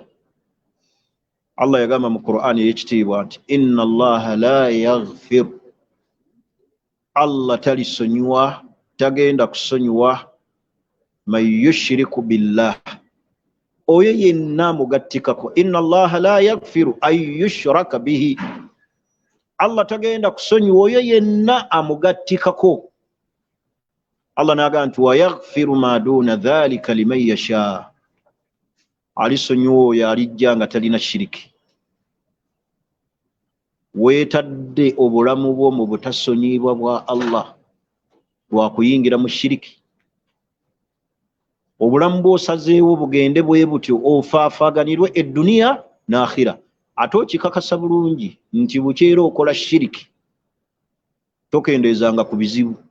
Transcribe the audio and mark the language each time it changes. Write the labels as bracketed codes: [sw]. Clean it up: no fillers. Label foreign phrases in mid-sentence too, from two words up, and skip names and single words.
[lg] Allah yagamba mu Qur'ani ey'ekitiibwa nti [ar] إن الله لا يغفر, [lg] Allah talisonyiwa, tagenda kusonyiwa [ar] من يشرك بالله, [lg] oyo yenna mugattikako. [ar] إن الله لا يغفر أن يشرك به, [lg] Allah tagenda kusonyiwa oyo yenna amugattikako. [ar] Allah [lg] n'agamba nti [ar] ويغفر ما دون ذلك لمن يشاء, [lg] alisonyiwa oyo alijja nga talina shiriki. Weetadde obulamu bwo mu butasonyiibwa bwa Allah lwa kuyingira mu shiriki. Obulamu bw'osazeewo bugende bwe butyo, ofaafaaganirwe edduniya n'akhira, ate okikakasa bulungi nti bukyera okola shiriki, tokendeezanga ku bizibu.